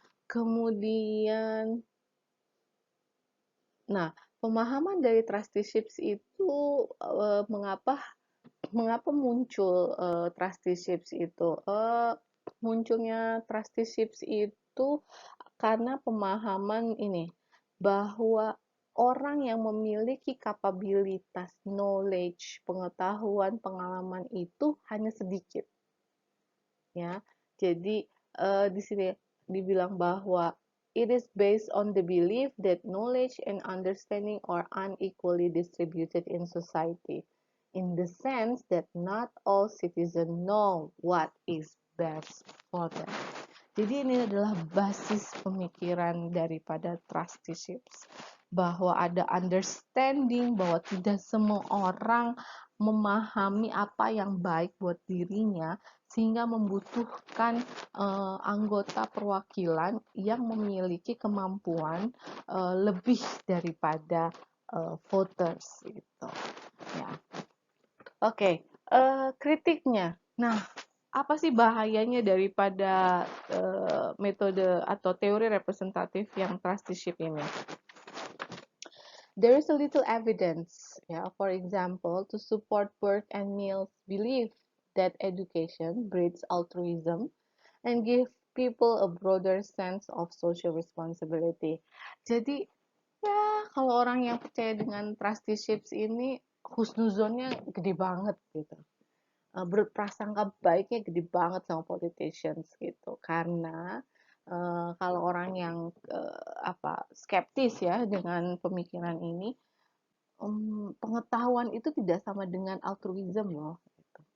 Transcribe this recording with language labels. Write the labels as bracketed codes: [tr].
[id] Kemudian, nah pemahaman dari trusteeships itu mengapa muncul trusteeships itu? Munculnya trusteeships itu karena pemahaman ini bahwa orang yang memiliki kapabilitas, knowledge, pengetahuan, pengalaman itu hanya sedikit. Ya, jadi di sini dibilang bahwa [en] it is based on the belief that knowledge and understanding are unequally distributed in society, in the sense that not all citizens know what is best for them. [id] Jadi ini adalah basis pemikiran daripada trusteeships, bahwa ada understanding bahwa tidak semua orang memahami apa yang baik buat dirinya, sehingga membutuhkan anggota perwakilan yang memiliki kemampuan lebih daripada voters gitu ya. Oke, kritiknya. Nah, apa sih bahayanya daripada metode atau teori representatif yang trusteeship ini? [en] There is a little evidence, for example, to support Burke and Mill's belief that education breeds altruism and give people a broader sense of social responsibility. [id] Jadi, ya kalau orang yang percaya dengan trusteeships ini, husnuzonnya gede banget gitu. Berprasangka baiknya gede banget sama politicians gitu, karena kalau orang yang skeptis ya dengan pemikiran ini, pengetahuan itu tidak sama dengan altruism loh gitu.